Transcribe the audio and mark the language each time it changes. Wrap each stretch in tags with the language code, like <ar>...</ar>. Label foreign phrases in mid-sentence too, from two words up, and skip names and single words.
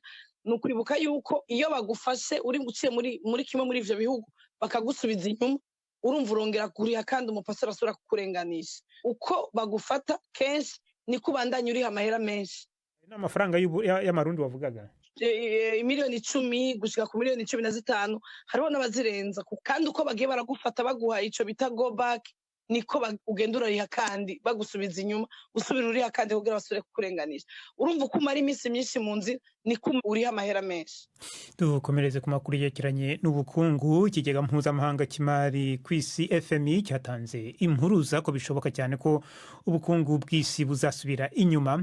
<rn>Ni ukuribuka yuko iyo bagufashe uri guciye muri kimwe muri ivyo bihugu bakagusubiza inyuma, urumva urongera kuriha kandi umupasiteri asubira kukurenganisha. Uko bagufata kenshi niko ubandanya uriha amahera menshi. N'amafaranga y'amarundi wavugaga? Miliyoni 10 gushika ku miliyoni 15 hariho n'abazirenza, kandi uko bagiye baragufata baguha ico bita</rn> <en>go back</en> <rn>niko ugenda urariha kandi bagusubiza inyuma, usubira uriha kandi kugira basubire kukurenganisha. Urumva uko umara iminsi myinshi mu nzira niko uriha amahera menshi. Dukomereze ku makuru yerekeranye n'ubukungu. Ikigega mpuzamahanga cy'imari ku isi FMI cyatanze impuruza ko bishoboka cyane ko ubukungu bw'isi buzasubira inyuma.</rn>